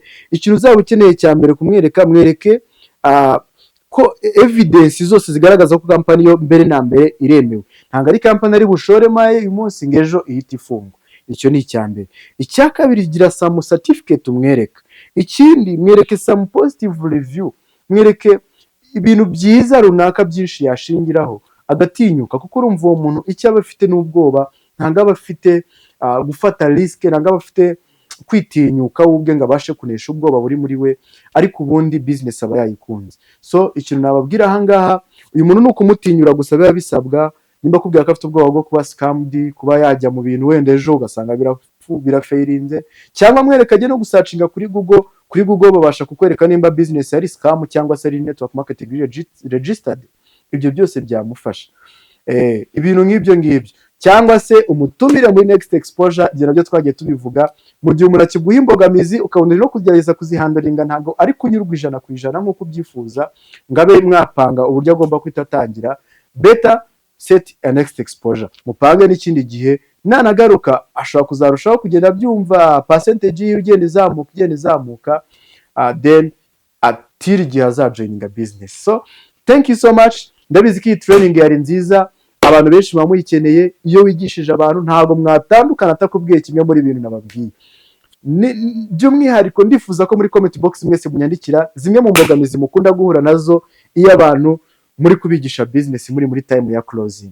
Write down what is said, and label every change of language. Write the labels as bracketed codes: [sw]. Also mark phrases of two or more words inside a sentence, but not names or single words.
[rw] Ikintu uzaba ukeneye cya mbere kumwereka, mwereke ko evidence zose zigaragaza ko company yo mbere na mbere iremewe, ntabwo ari company ari bushore maye uyu munsi ngejo ihita ifungwa. Icyo ni icya mbere. Icya kabiri, gira [en] some certificate [rw] umwereka. Ikindi, mwereke [en] some positive review, [rw] mwereke ibintu byiza runaka byinshi yashingiraho agatinyuka, kuko urumva uwo muntu icyo aba afite n'ubwoba, ntabwo aba afite gufata risk, ntabwo aba afite kwitinyuka ubwe ngo abashe kunesha ubwoba buri muri we, ariko ubundi business aba yayikunze. So ikintu nababwira ahangaha, uyu muntu ni ukumutinyura gusa biba bisabwa. Nimba kubwira ko afite ubwoba bwo kuba scammed, kuba yajya mu bintu wenda ejo ugasanga birafairinze, cyangwa mwereka ajye no gusacinga kuri Google. Kuri Google babasha kukwereka nimba business ari scam cyangwa se ari [en] network marketing registered. [rw] Ibyo byose byamufasha. Ibintu nk'ibyo ngibyo, cyangwa se umutumire muri [en] next exposure, [rw] ibyo nabyo twagiye tubivuga. Mu gihe umuntu akiguha imbogamizi ukabona no kugerageza kuzihandaringa, ntabwo ari kunyurwa 100% nk'uko ubyifuza, ngo abe mwapanga uburyo agomba kwita atangira. [en] Better set a next exposure, [rw] mupange n'ikindi gihe, nanagaruka ashobora kuzarushaho kugenda byumva percentage y'ugenda izamuka, then atiri gihe azajoininga business. [en] So thank you so much. [rw] Ndabizi ko iyi training yari nziza, abantu benshi bamuyikeneye. Iyo wigishije abantu ntabwo mwatandukana atakubwiye kimwe muri ibintu nababwiye. By'umwihariko ndifuza ko muri comment box mwese munyandikira zimwe mu mbogamizi mukunda guhura nazo iyo abantu muri kubigisha business muri time ya closing.